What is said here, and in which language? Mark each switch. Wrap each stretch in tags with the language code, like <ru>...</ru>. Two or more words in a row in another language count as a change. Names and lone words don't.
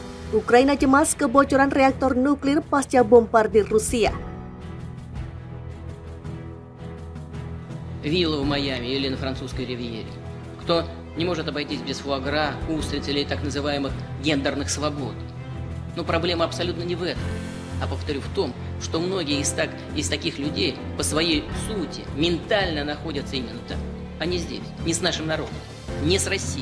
<id>Ukraina cemas kebocoran reaktor nuklir pasca bombardir Rusia.</id> <ru>Вилла в Майами или на французской ривьере. Кто не может обойтись без фуагра, устриц или так называемых гендерных свобод. Но проблема абсолютно не в этом. А повторю, в том, что многие из таких людей по своей сути ментально находятся именно там, а не здесь, не с нашим народом, не с Россией.</ru>